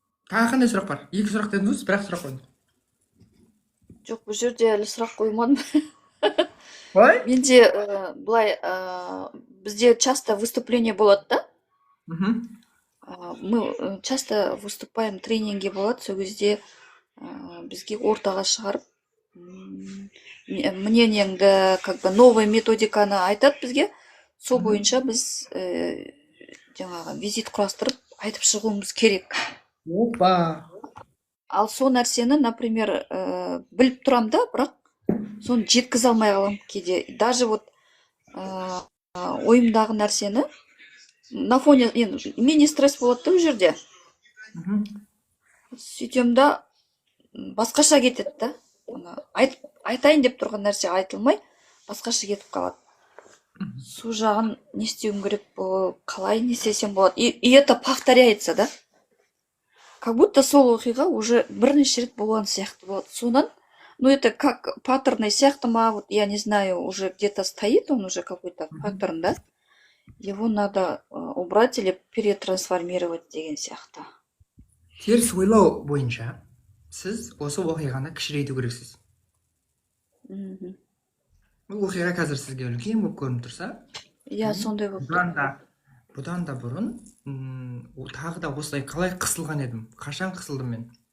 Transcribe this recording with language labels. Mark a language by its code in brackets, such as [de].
[kk] Тағы қандай сұрақ бар? 2 сұрақ дедіңіз, бір-ақ сұрақ қойдыңыз. Жоқ, бұл жерде әлі сұрақ қоймадым. Ой? Менде былай бізде [ru] часто выступление [kk] болады да. [ru] Мы часто выступаем, [kk] тренинги болады, сол кезде бізге ортаға шығарып мнениеңді, как бы новый методиканы айтады бізге. Сол бойынша біз жаңағы визит құрастырып айтып шығуымыз керек. Опа. Ал сол нәрсені, например, біліп тұрам да, бірақ соны жеткізе алмай қалам кейде. Даже вот ойымдағы нәрсені [ru] на фоне, [kk] енді мини стресс болады да ол жерде. Сөйтем да басқаша кетеді да. Айтайын деп тұрған нәрсе айтылмай, басқаша кетіп қалады. Сол жағын не істеуім керек, қалай не істесем болады. [ru] И это повторяется, да? [kk] Как будто сол оқиға уже бірнеше рет болған сияқты болады. [ru] Сонан, ну это как паттерны [kk] сияқты ма, [ru] вот я не знаю, уже где-то стоит он уже какой-то паттерн, да? Его надо убрать или перетрансформировать [kk] деген сияқты. Теріс ойлау бойынша сіз осы оқиғаны кішірейту керексіз. Бұл оқиға қазір сізге үлкен болып көрініп тұрса, Иә, сондай болып бұдан да бұрын тағы да осылай қалай қысылған едім, қашан қысылдым мен.